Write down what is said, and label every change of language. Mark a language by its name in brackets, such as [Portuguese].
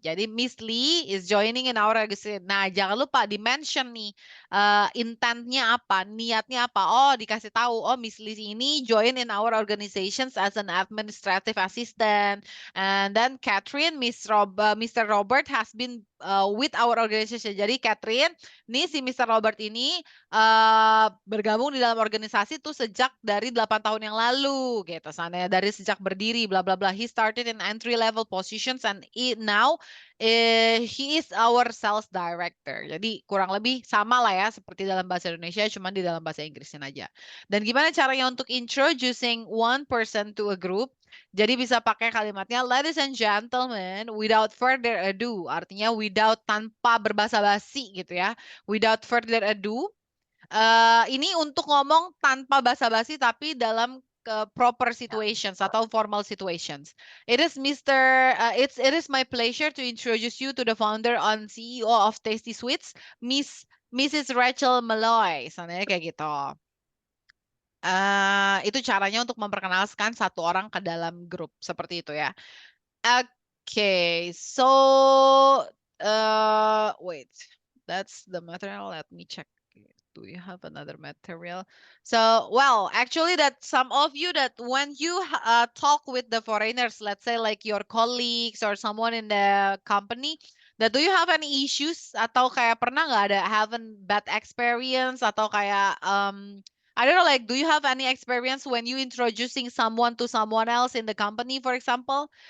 [Indonesian] Jadi [English] Miss Lee is joining in our organization. [Indonesian] Nah, jangan lupa di-mention nih intentnya apa, niatnya apa. Oh, dikasih tahu. [English] Oh, Miss Lee ini join in our organizations as an administrative assistant. And then Catherine, Mr. Robert has been with our organization. [Indonesian] Jadi Catherine, nih si Mr. Robert ini bergabung di dalam organisasi tuh sejak dari 8 tahun yang lalu gitu. Sana dari sejak berdiri bla bla bla. [English] He started in entry level positions and now he is our sales director. [Indonesian] Jadi kurang lebih sama lah ya seperti dalam bahasa Indonesia, cuman di dalam bahasa Inggrisnya aja. Dan gimana caranya untuk [English] introducing one person to a group? [Indonesian] Jadi bisa pakai kalimatnya [English] ladies and gentlemen, without further ado. [Indonesian] Artinya without tanpa berbasa-basi gitu ya. [English] Without further ado. [Indonesian] Ini untuk ngomong tanpa basa-basi tapi dalam proper situations atau formal situations. [English] It is my pleasure to introduce you to the founder and CEO of Tasty Sweets, Mrs. [Indonesian] Rachel Malloy. Sananya kayak gitu. Itu caranya untuk memperkenalkan satu orang ke dalam grup seperti itu ya. [English] Okay, so wait, that's the material. Let me check. Do you have another material? So, well, actually that some of you that when you talk with the foreigners, let's say like your colleagues or someone in the company, that do you have any issues [Indonesian] atau kayak pernah nggak ada [English] have a bad experience atau kayak I don't know, like, do you have any experience when you introducing someone to someone else in the company, for example?